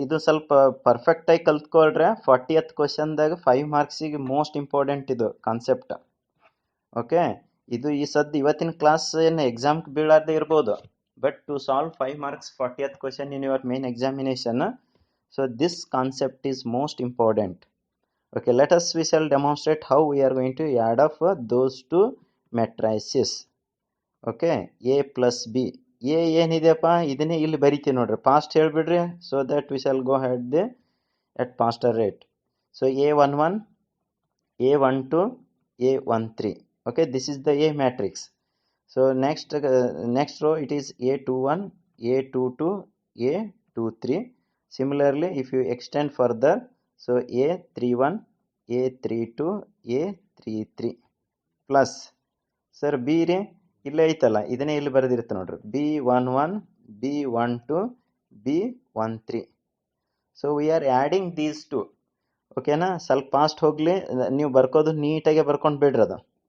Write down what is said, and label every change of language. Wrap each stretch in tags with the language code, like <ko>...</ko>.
<kn>ಇದು ಸ್ವಲ್ಪ ಪರ್ಫೆಕ್ಟಾಗಿ ಕಲ್ತ್ಕೊಳ್ರೆ 40th ಕ್ವಶನ್ದಾಗ 5 ಮಾರ್ಕ್ಸಿಗೆ ಮೋಸ್ಟ್ ಇಂಪಾರ್ಟೆಂಟ್ ಇದು ಕಾನ್ಸೆಪ್ಟ್. ಓಕೆ, ಇದು ಈ ಸದ್ದು ಇವತ್ತಿನ ಕ್ಲಾಸ್ ಏನು ಎಕ್ಸಾಮ್ಗೆ ಬೀಳಾರ್ದೆ ಇರ್ಬೋದು,</kn> <en>But to solve 5 marks 40th question in your main examination, so this concept is most important. Okay, let us we shall demonstrate how we are going to add up those two matrices. Okay, A plus B. A</en> <kn>ಏನಿದೆಯಪ್ಪ ಇದನ್ನೇ ಇಲ್ಲಿ ಬರಿತೀವಿ ನೋಡ್ರಿ, fast ಹೇಳ್ಬಿಡ್ರಿ,</kn> <en>so that we shall go ahead there at faster rate. So A11 A12 A13. Okay, this is the A matrix. So next row it is A21 A22 A23. Similarly, if you extend further, so A31 A32 A33 plus</en> <kn>sir B ರೀ ಇಲ್ಲೇ ಐತಲ್ಲ, ಇದನ್ನೇ ಇಲ್ಲಿ ಬರೆದಿರುತ್ತೆ ನೋಡ್ರಿ,</kn> <en>B11 B12 B13. So we are adding these two.</en> <kn>ಓಕೆನಾ, ಸ್ವಲ್ಪ fast ಹೋಗಲಿ, ನೀವು ಬರ್ಕೋದು ನೀಟಾಗೆ ಬರ್ಕೊಂಡು ಬಿಡ್ರಿ ಅದು.</kn>